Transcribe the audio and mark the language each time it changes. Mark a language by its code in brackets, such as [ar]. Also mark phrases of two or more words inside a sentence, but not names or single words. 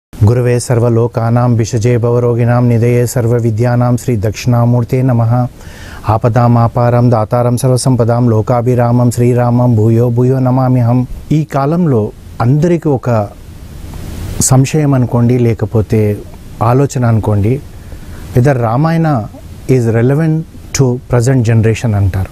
[sa] गुरुवे सर्वलोकानां विषजे भवरोगिणां निधये सर्वविद्यानां श्री दक्षिणामूर्ते नमः। ఆపదామాపారం దాతారం సర్వసంపదాం లోకాభిరామం శ్రీరామం భూయో భూయో నమామ్యహం. [te] ఈ కాలంలో అందరికీ ఒక సంశయం అనుకోండి, లేకపోతే ఆలోచన అనుకోండి, [en] whether Ramayana is relevant to present generation [te] అంటారు.